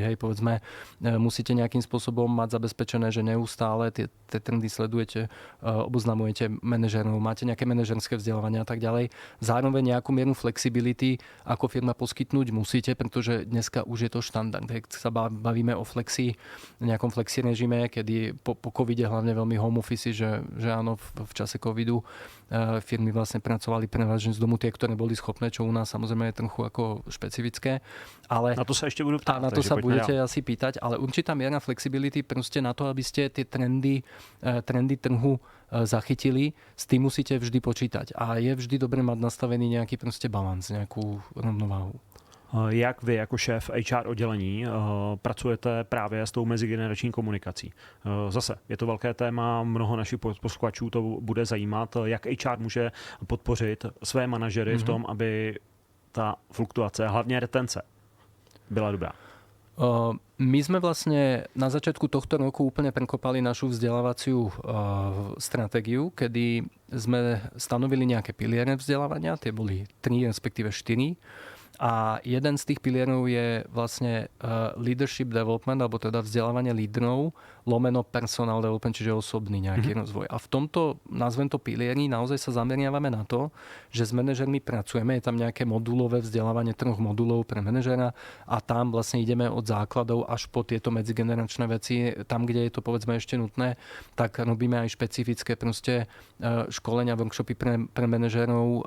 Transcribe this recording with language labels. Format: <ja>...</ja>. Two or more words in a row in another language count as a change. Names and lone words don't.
<sk>Hej, povedzme, musíte nejakým spôsobom mať zabezpečené, že neustále tie trendy sledujete, oboznamujete manažerov, máte nejaké manažerské vzdelávanie a tak ďalej. Zároveň nejakú mieru flexibility ako firma poskytnúť musíte, pretože dneska už je to štandard. Hej, sa bavíme o nejakom flexi režime, kedy po covide hlavne veľmi</sk> <en>home office,</en> <sk>že áno, v čase covidu firmy vlastne pracovali prevažne z domu, tie, ktoré boli schopné, čo u nás samozrejme je trochu ako špecifické. Ale na to sa ešte budú ptať. Na to sa budete asi pýtať, ale určitá miera flexibility proste na to, aby ste tie trendy trhu zachytili, s tým musíte vždy počítať. A je vždy dobre mať nastavený nejaký proste balans, nejakú rovnováhu.</sk> <cs>Jak vy jako šéf HR oddělení pracujete právě s tou mezigenerační komunikací? Zase, je to velké téma, mnoho našich posluchačů to bude zajímat, jak HR může podpořit své manažery v tom, aby ta fluktuace, hlavně retence, byla dobrá.</cs> <sk>My sme vlastne na začiatku tohto roku úplne prekopali našu vzdelávaciu stratégiu, kedy sme stanovili nejaké piliere vzdelávania, tie boli 3, respektíve 4. A jeden z tých pilierov je vlastne</sk> <en>leadership development,</en> <sk>alebo teda vzdelávanie lídrov, lomeno</sk> <en>personal development,</en> <sk>čiže osobný nejaký rozvoj. A v tomto, nazvem to pilieri, naozaj sa zameriavame na to, že s manažermi pracujeme, je tam nejaké modulové vzdelávanie 3 modulov pre manažera a tam vlastne ideme od základov až po tieto medzigeneračné veci. Tam, kde je to povedzme ešte nutné, tak robíme aj špecifické proste školenia, workshopy pre manažerov.</sk>